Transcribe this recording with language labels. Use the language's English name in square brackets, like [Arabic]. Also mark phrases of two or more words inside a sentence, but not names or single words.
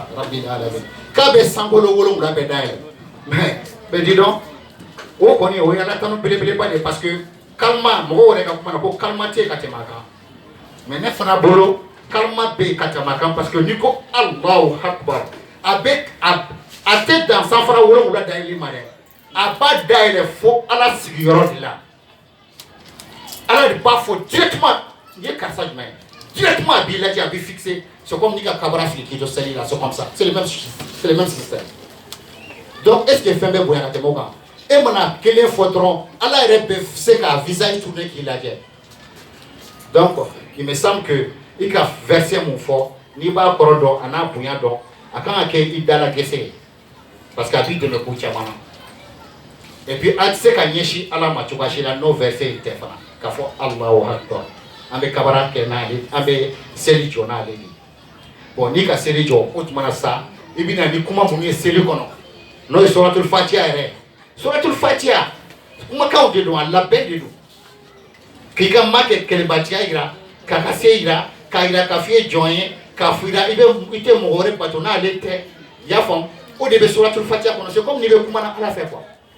[Arabic] ربّ العالمين [Bambara] k'a bɛ sankolo 7 bɛɛ dayɛlɛ [French] mais dis donc [Bambara] o kɔni o ye ala tanu belebeleba de [French] parce que [Bambara] kalima mɔgɔw yɛrɛ ka kuma na ko kalima tɛ ka tɛmɛ a kan mais ne fana bolo kalima bɛ yen ka tɛmɛ a kan [French] parce que [Bambara] n'i ko [Arabic] الله أكبر [Bambara] a tɛ dan sanfara 7 dayɛlɛli ma dɛ a b'a dayɛlɛ fo ala sigiyɔrɔ de la ala de b'a fɔ directement n ye karisa jumɛn ye directement a b'i lajɛ a b'i fixé [French] c'est comme [Bambara] n'i ka kabara fili k'i to seli la [French] c'est comme ça c'est le même système donc est-ce que [Bambara] fɛn bɛ bonya ka tɛmɛ o kan e mana kelen fɔ dɔrɔn ala yɛrɛ bɛ se k'a [French] visage tourner [Bambara] k'i lajɛ [French] donc il me semble que [Bambara] i ka verset mun fɔ n'i b'a kɔrɔ dɔn a n'a bonya dɔn a kan ka kɛ i dala gɛsɛ ye [French] parce que [Bambara] a b'i dɛmɛ ko caman na [French] et puis [Bambara] a tɛ se ka ɲɛsin ala ma cogoya si la n'o verset in tɛ fana k'a fɔ [Arabic] الله أكبر [Bambara] an bɛ kabara kɛ n'ale an bɛ seli jɔ n'ale de bon n'i ka seli jɔ o tuma na sa i bɛ na ni kuma minnu ye seli kɔnɔ n'o ye suratul fatiha yɛrɛ suratul fatiha kumakanw de don a labɛn de don k'i ka ma kɛ kɛlɛbatiya yira k'a ka se yira k'a yira k'a f'i ye jɔn ye k'a fɔ i tɛ mɔgɔ wɛrɛ bato n'ale tɛ i y'a faamu o de bɛ suratul fatiha kɔnɔ [French] c'est comme [Bambara] n'i bɛ kuma na ala fɛ quoi